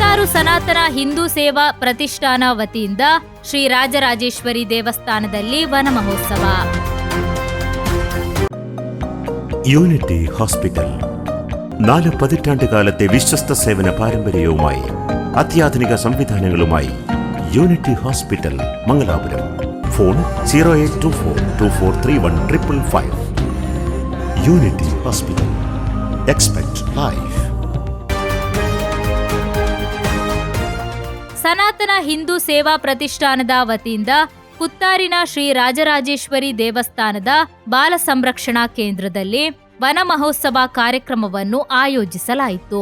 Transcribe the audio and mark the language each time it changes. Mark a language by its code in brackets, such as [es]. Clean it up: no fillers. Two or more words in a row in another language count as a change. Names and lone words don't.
[kn] ಸನಾತನ ಹಿಂದೂ ಸೇವಾ ಪ್ರತಿಷ್ಠಾನ ವತಿಯಿಂದ ಶ್ರೀ ರಾಜರಾಜೇಶ್ವರಿ ದೇವಸ್ಥಾನದಲ್ಲಿ ವನ ಮಹೋತ್ಸವ. [ml] യൂണിറ്റി ഹോസ്പിറ്റൽ 4 പതിറ്റാണ്ടുകാലത്തെ വിശ്വസ്ത സേവന പാരമ്പര്യവുമായി അത്യാധുനിക സംവിധാനങ്ങളുമായി യൂണിറ്റി ഹോസ്പിറ്റൽ മംഗലാപുരം. ഫോൺ 0824243155. [en] Unity Hospital. Expect life. [kn] ಸನಾತನ ಹಿಂದೂ ಸೇವಾ ಪ್ರತಿಷ್ಠಾನದ ವತಿಯಿಂದ ಕುತ್ತಾರಿನ ಶ್ರೀ ರಾಜರಾಜೇಶ್ವರಿ ದೇವಸ್ಥಾನದ ಬಾಲ ಸಂರಕ್ಷಣಾ ಕೇಂದ್ರದಲ್ಲಿ ವನ ಮಹೋತ್ಸವ ಕಾರ್ಯಕ್ರಮವನ್ನು ಆಯೋಜಿಸಲಾಯಿತು.